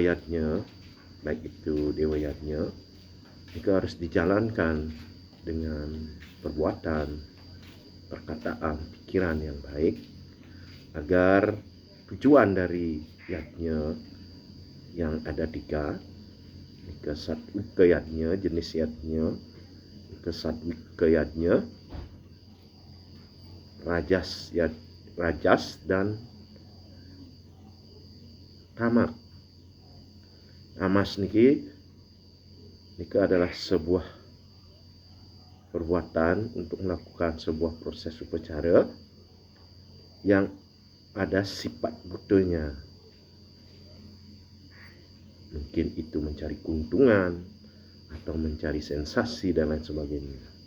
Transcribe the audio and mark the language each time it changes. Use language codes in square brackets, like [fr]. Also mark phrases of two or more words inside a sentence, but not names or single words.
[id] yatnya, baik itu dewa yatnya, itu harus dijalankan dengan perbuatan, perkataan, pikiran yang baik, agar tujuan dari yatnya yang ada 3, ke satwika yatnya, jenis yatnya, ke satwika yatnya, rajas dan tamak. Tamas niki adalah sebuah perbuatan untuk melakukan sebuah proses upacara yang ada sifat butuhnya. Mungkin itu mencari keuntungan atau mencari sensasi dan lain sebagainya.